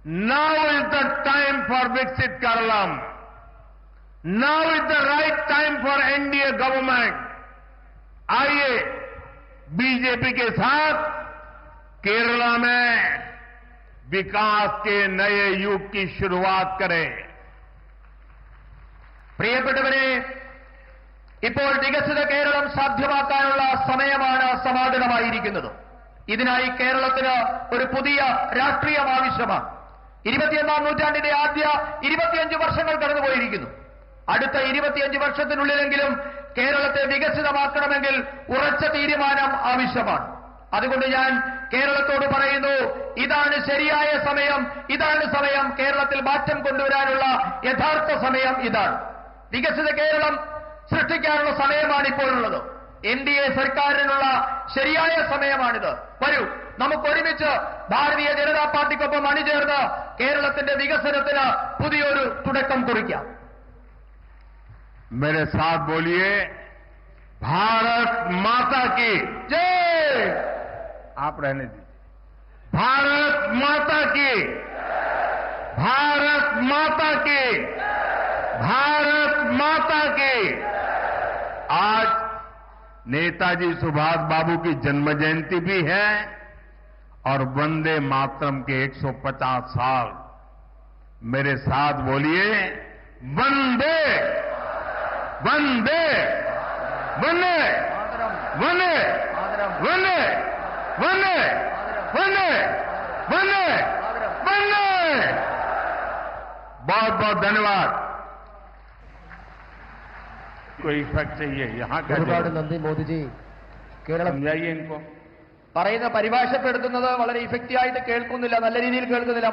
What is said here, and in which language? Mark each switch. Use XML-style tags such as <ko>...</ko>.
<en>Now is the time for विकसित Keralam. Now is the right time for NDA government.</en> <hi>आइए BJP के साथ केरला में विकास के नए युग की शुरुआत करें.</hi> <ml>പ്രിയപ്പെട്ടവരെ, ഇപ്പോൾ വികസിത കേരളം സാധ്യമാക്കാനുള്ള സമയമാണ് സമാഗതമായിരിക്കുന്നത്. ഇതിനായി കേരളത്തിന് ഒരു പുതിയ രാഷ്ട്രീയം ആവശ്യമാണ്. 21ാം നൂറ്റാണ്ടിന്റെ ആദ്യ 25 വർഷങ്ങൾ കടന്നുപോയിരിക്കുന്നു. അടുത്ത 25 വർഷത്തിനുള്ളിലെങ്കിലും കേരളത്തെ വികസിതമാക്കണമെങ്കിൽ ഉറച്ച തീരുമാനം ആവശ്യമാണ്. അതുകൊണ്ട് ഞാൻ കേരളത്തോട് പറയുന്നു, ഇതാണ് ശരിയായ സമയം, ഇതാണ് സമയം. കേരളത്തിൽ മാറ്റം കൊണ്ടുവരാനുള്ള യഥാർത്ഥ സമയം ഇതാണ്. വികസിത കേരളം സൃഷ്ടിക്കാനുള്ള സമയമാണ് ഇപ്പോഴുള്ളത്. എൻഡിഎ സർക്കാരിനുള്ള ശരിയായ സമയമാണിത്. വരൂ, നമുക്ക് ഒരുമിച്ച് ഭാരതീയ ജനതാ പാർട്ടിക്കൊപ്പം അണിചേർന്ന് കേരളത്തിന്റെ വികസനത്തിന് പുതിയൊരു തുടക്കം കുറിക്കാം.</ml> <hi>मेरे साथ बोलिए, भारत माता की जय. आप रहने दीजिए. भारत माता की, भारत माता की, भारत माता की. आज नेताजी सुभाष बाबू की जन्म जयंती भी है और वंदे मातरम के 150 साल. मेरे साथ बोलिए, वंदे वंदे वंदे वंदे वंदे वंदे वंदे वंदे वंदे। बहुत बहुत धन्यवाद। कोई इफेक्ट चाहिए यहाँ का</hi> <ml>ഒരുപാട് നന്ദി മോദിജി. കേരളം</ml> <hi>समझाइए इनको।</hi> <ml>പറയുന്ന പരിഭാഷപ്പെടുത്തുന്നത് വളരെ ഇഫക്റ്റീവ് ആയിട്ട് കേൾക്കുന്നില്ല, നല്ല രീതിയിൽ കേൾക്കുന്നില്ല.</ml>